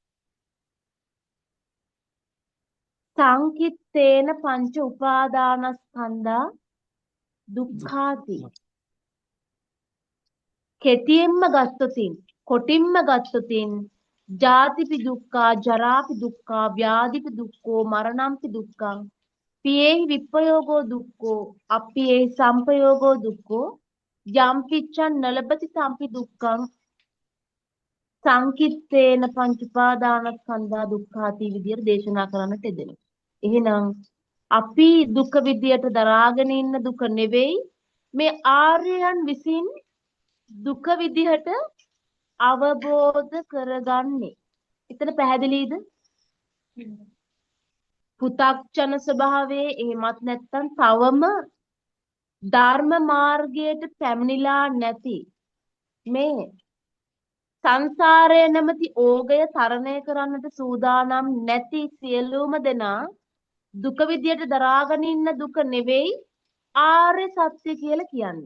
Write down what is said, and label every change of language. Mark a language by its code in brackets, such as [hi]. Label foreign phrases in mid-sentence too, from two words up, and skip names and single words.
[pi] සංකිට්ඨේන පංච උපාදානස්කන්ධා දුක්ඛාති. [si] කෙටියෙන්ම ගත්තොතින් කොටින්ම ගත්තොතින් [pi] ජාතිපි දුක්ඛා ජරාපි දුක්ඛා ව්‍යාධිපි දුක්ඛෝ මරණම්පි දුක්ඛං පියේහි විප්පයෝගෝ දුක්ඛෝ අප්පියේහි සම්පයෝගෝ දුක්ඛෝ යම් පිච්ඡන් නලබති සම්පි දුක්ඛං සංකිට්ඨේන පංච උපාදානස්කන්ධා දුක්ඛාති [si] විදියට දේශනා කරන්නට දෙනවා. එහෙනම් අපි දුක විදියට දරාගෙන ඉන්න දුක නෙවෙයි මේ ආර්යයන් විසින් දුක විදිහට අවබෝධ කරගන්නේ. එතන පැහැදිලිද? පු탁ජන ස්වභාවයේ එහෙමත් නැත්නම් තවම ධර්ම මාර්ගයට පැමිණිලා නැති මේ සංසාරය නැමැති ඕගය තරණය කරන්නට සූදානම් නැති සියලුම දෙනා දුක විදියට දරාගෙන ඉන්න දුක නෙවෙයි ආර්ය සත්‍ය කියලා කියන්නේ.